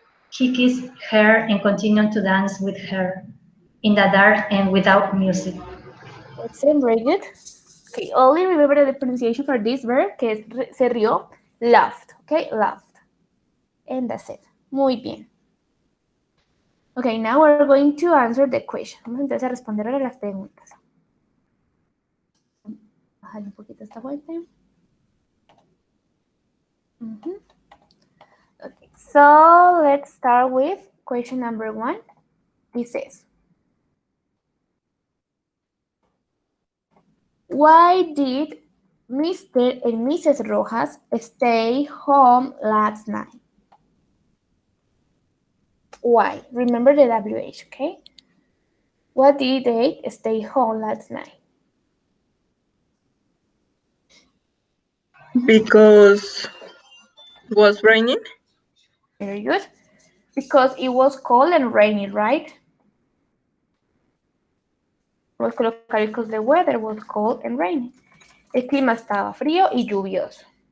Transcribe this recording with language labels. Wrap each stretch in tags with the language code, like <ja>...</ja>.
<en>He kissed her and continued to dance with her in the dark and without music. Excellent. Very good. Okay, only remember the pronunciation for this verb,</en> <es>que es se rió,</es> <en>laughed. Okay, laughed. And that's it.</en> <es>Muy bien.</es> <en>Okay, now we're going to answer the question.</en> <es>Vamos entonces a responder ahora las preguntas. Bajar un poquito esta vuelta.</es> <en>Okay, so let's start with question number 1. This says, why did Mr. and Mrs. Rojas stay home last night? Why? Remember the WH, okay? Why did they stay home last night? Because was raining. Very good. Because it was cold and rainy, right?</en> <es>Vamos a colocar</es> <en>because the weather was cold and rainy.</en> <es>El clima estaba frío y lluvioso.</es>